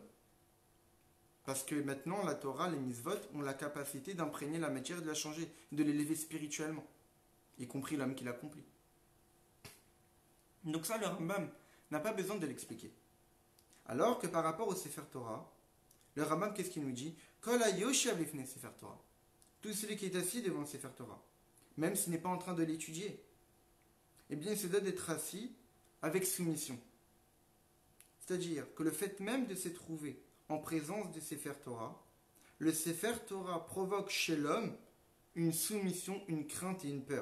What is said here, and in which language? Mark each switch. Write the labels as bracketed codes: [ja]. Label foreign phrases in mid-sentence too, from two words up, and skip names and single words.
[fr] Parce que maintenant, la Torah, les mitzvot, ont la capacité d'imprégner la matière et de la changer, de l'élever spirituellement, y compris l'homme qui l'accomplit. Donc ça, le Rambam n'a pas besoin de l'expliquer. Alors que par rapport au Sefer Torah, le Rambam, qu'est-ce qu'il nous dit? [he] כל היושב לפני ספר תורה. [fr] Tout celui qui est assis devant le Sefer Torah, même s'il n'est pas en train de l'étudier, eh bien, il se doit d'être assis avec soumission. C'est-à-dire que le fait même de se trouver en présence du Sefer Torah, le Sefer Torah provoque chez l'homme une soumission, une crainte et une peur.